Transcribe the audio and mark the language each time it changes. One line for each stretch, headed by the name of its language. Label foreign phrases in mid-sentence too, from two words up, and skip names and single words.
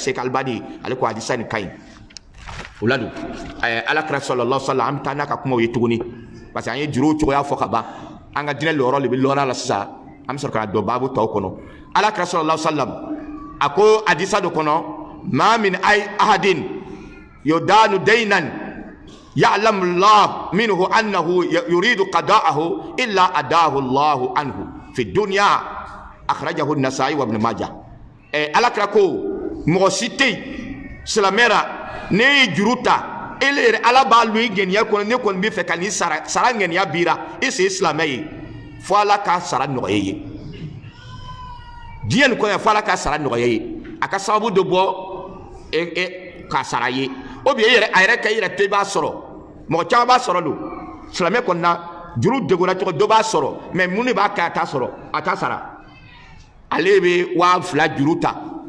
Bambara: Sheikh Albani ale ko hadisa nin ka ɲi o la don alakira
Arabic: صلى الله عليه وسلم
Bambara: an bɛ taa n'a ka kumaw ye tuguni parce que an ye juruw cogoya fɔ ka ban an ka diinɛ lɔɔrɔ de bɛ lɔɔrɔ la sisan an bɛ sɔrɔ ka don baabu tɔw kɔnɔ alakira sallallahu
Arabic: عليه وسلم
Bambara: a ko hadisa dɔ kɔnɔ ma
Arabic: من أحد يدان دينا يعلم الله منه أنه يريد قضاءه إلا أداه الله عنه في الدنيا أخرجه النسائي وابن ماجه
Bambara: alakira ko mɔgɔ si tɛ yen silamɛra ne ye juru ta ele yɛrɛ ala b'a lu i ŋaniya kɔnɔ ne kɔni bɛ fɛ ka nin sara ŋaniya bira e se silamɛ ye fo ala ka sara nɔgɔya ye diɲɛ nin kɔnɔ fo ala ka sara nɔgɔya ye a ka sababu dɔ bɔ ka sara ye
French: o bien
Bambara: a yɛrɛ ka yɛrɛ to i b'a sɔrɔ mɔgɔ caman b'a sɔrɔ don silamɛ kɔni na juru degora cogo dɔ b'a sɔrɔ mais mun de b'a kɛ a t'a sɔrɔ a t'a sara ale bɛ 2000 juru ta